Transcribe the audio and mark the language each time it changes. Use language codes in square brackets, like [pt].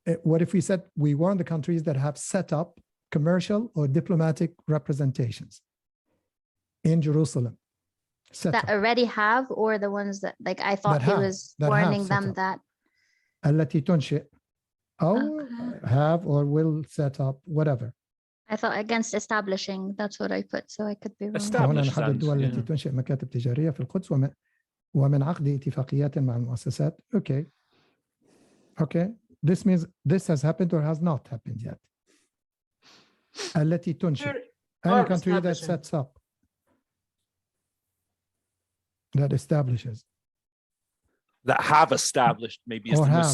[en] What if we said we warn the countries that have set up commercial or diplomatic representations in Jerusalem? That already have, or the ones that, like, I thought he was warning them that. [ar] التي تنشئ أو [en] have or will set up, whatever. I thought against establishing, that's what I put, so I could be wrong. [ar] هنا نحدد الدول التي تنشئ مكاتب تجارية في القدس ومن عقد اتفاقيات مع المؤسسات. [en] Okay. This means this has happened or has not happened yet. [ar] التي تنشئ. [en] Any country that sets up, that establishes. that have established maybe is Or the most have.